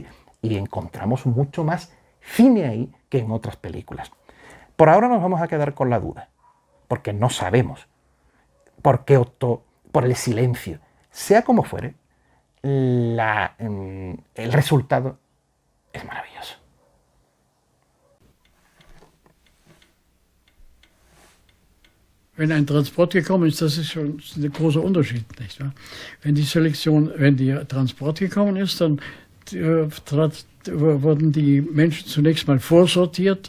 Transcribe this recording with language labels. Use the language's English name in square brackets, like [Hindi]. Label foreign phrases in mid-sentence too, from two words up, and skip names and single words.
[Spanish] Y encontramos mucho más cine ahí que en otras películas. Por ahora nos vamos a quedar con la duda, porque no sabemos por qué optó por el silencio. Sea como fuere, el resultado es maravilloso. [German] Wenn ein Transport gekommen ist, das ist schon ein großer Unterschied, nicht wahr? Wenn die Transport gekommen ist, dann wurden die Menschen zunächst mal vorsortiert.